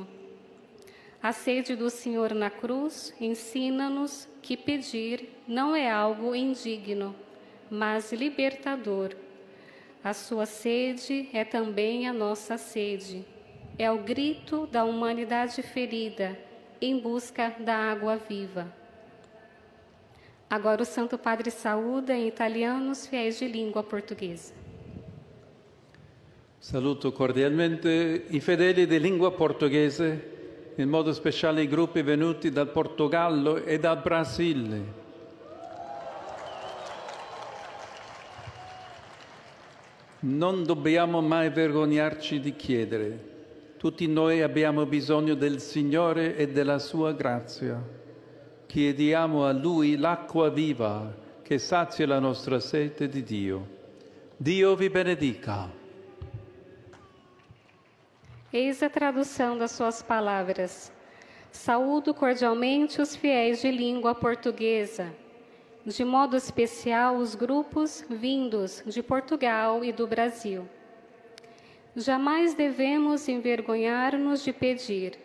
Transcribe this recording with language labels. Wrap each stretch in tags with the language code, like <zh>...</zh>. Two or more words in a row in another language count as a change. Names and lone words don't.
<pt>A sede do Senhor na cruz ensina-nos que pedir não é algo indigno, mas libertador. A sua sede é também a nossa sede. É o grito da humanidade ferida em busca da água viva. Agora o Santo Padre saúda em italiano os fiéis de língua portuguesa.</pt> <it>Saluto cordialmente i fedeli di lingua portoghese, in modo speciale i gruppi venuti dal Portogallo e dal Brasile. Non dobbiamo mai vergognarci di chiedere. Tutti noi abbiamo bisogno del Signore e della sua grazia. Chiediamo a Lui l'acqua viva che sazia la nostra sete di Dio. Dio vi benedica.</it> <pt>Eis a tradução das suas palavras. Saúdo cordialmente os fiéis de língua portuguesa, de modo especial os grupos vindos de Portugal e do Brasil. Jamais devemos envergonhar-nos de pedir.</pt>